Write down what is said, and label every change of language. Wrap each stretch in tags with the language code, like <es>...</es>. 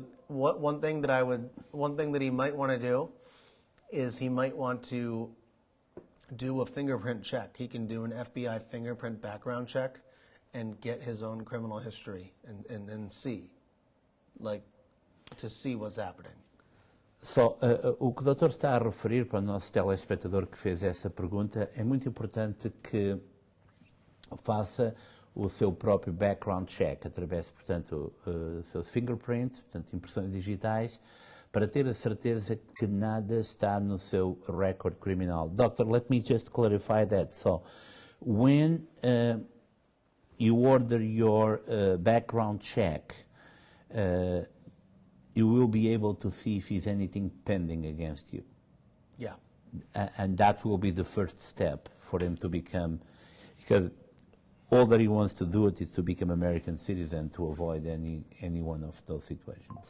<en>One thing that he might want to do is he might want to do a fingerprint check. He can do an FBI fingerprint background check and get his own criminal history and see, like, to see what's happening.</en> <pt>O que o doutor está a referir para o nosso telespectador que fez essa pergunta, é muito importante que faça o seu próprio background check, através, portanto, seus fingerprints, portanto, impressões digitais, para ter a certeza que nada está no seu record criminal.</pt> <en>Doctor, let me just clarify that. So, when you order your background check, you will be able to see if there's anything pending against you. Yeah. And that will be the first step for him to become, because all that he wants to do is to become American citizen to avoid any one of those situations.</en>